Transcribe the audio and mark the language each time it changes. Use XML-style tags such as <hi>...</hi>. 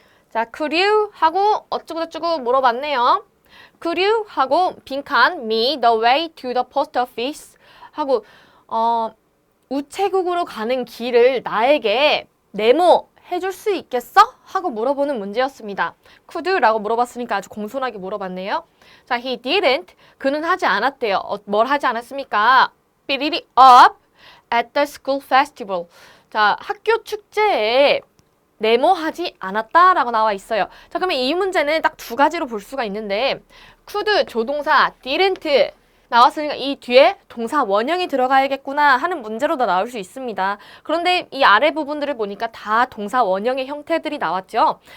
<ko>자, could you 하고 어쩌고저쩌고 물어봤네요. could you 하고 빈칸</ko> <en>me the way to the post office</en> <ko>하고 우체국으로 가는 길을 나에게 네모해줄 수 있겠어? 하고 물어보는 문제였습니다. could 라고 물어봤으니까 아주 공손하게 물어봤네요. 자,</ko> <en>he didn't.</en> <ko>그는 하지 않았대요. 뭘 하지 않았습니까?</ko> <en>Beat it up at the school festival.</en> <ko>자, 학교 축제에 네모하지 않았다라고 나와 있어요. 자, 그러면 이 문제는 딱 두 가지로 볼 수가 있는데 could 조동사, didn't 나왔으니까 이 뒤에 동사 원형이 들어가야겠구나 하는 문제로도 나올 수 있습니다. 그런데 이 아래 부분들을 보니까 다 동사 원형의 형태들이 나왔죠.</ko>